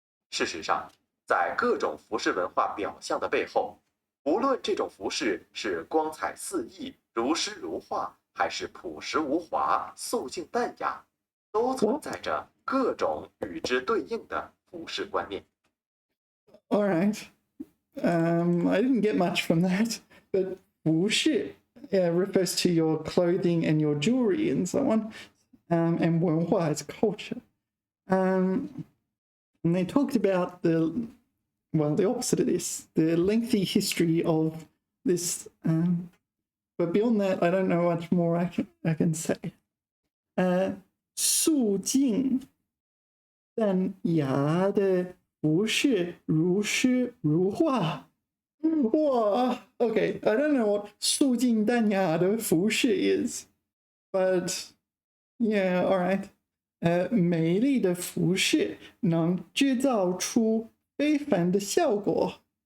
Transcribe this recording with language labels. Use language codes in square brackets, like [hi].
[zh] 事实上，在各种服饰文化表象的背后，无论这种服饰是光彩四溢、如诗如画，还是朴实无华、素净淡雅，都存在着各种与之对应的服饰观念。 [en] All right. I didn't get much from that, but 服饰 refers to your clothing and your jewelry and so on, and 文化 is culture. And they talked about the opposite of this, the lengthy history of this. But beyond that, I don't know much more I can say. [zh] 素净淡雅的服饰如诗如画。 [en] 哇 ，Okay, I don't know what [zh] 素净淡雅的服饰 [en] is. But yeah, all right. [zh] 美丽的服饰能制造出非凡的效果。